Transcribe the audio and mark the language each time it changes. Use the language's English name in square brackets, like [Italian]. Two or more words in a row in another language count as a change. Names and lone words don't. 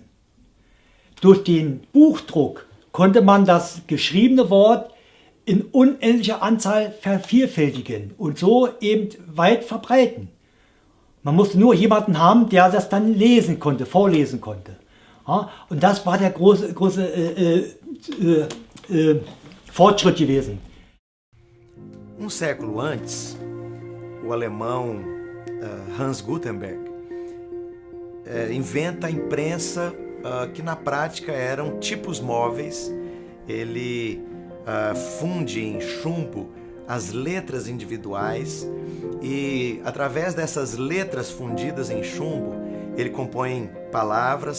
[German] Durch den Buchdruck konnte man das geschriebene Wort in unendlicher Anzahl vervielfältigen und so eben weit verbreiten. Man musste nur jemanden haben, der das dann lesen konnte, vorlesen konnte. Ja, und das war der große Fortschritt gewesen. [Portuguese] Século antes, o alemão Hans Gutenberg inventa a imprensa que na prática eram tipos móveis. Ele funde em chumbo as letras individuais e, através dessas letras fundidas em chumbo, ele compõe palavras.